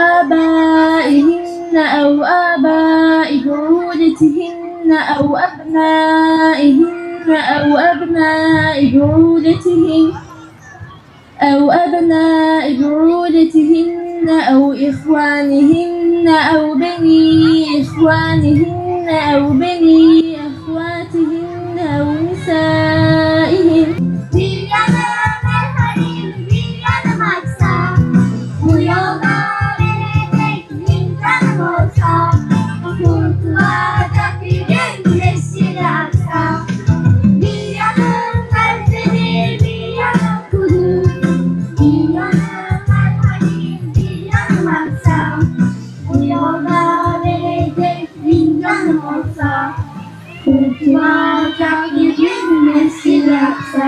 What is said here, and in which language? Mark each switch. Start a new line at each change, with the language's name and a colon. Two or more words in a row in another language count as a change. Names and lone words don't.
Arabic: آباء بعولتهن أو أبناء بعولتهن أو إخوانهن أو بني إخوانهن أو بني أخواتهن أو نسائهن.
Turkish: Bir yanım merhamet, bir yanım aksa, bu yolda verecek bin canım olsa, kurtulacak bir gün Mescid-i Aksa. Bir yanım merhamet, bir yanım kudur, bir yanım merhamet, bir yanım aksa, bu yolda verecek bin canım olsa, kurtulacak bir gün Mescid-i Aksa.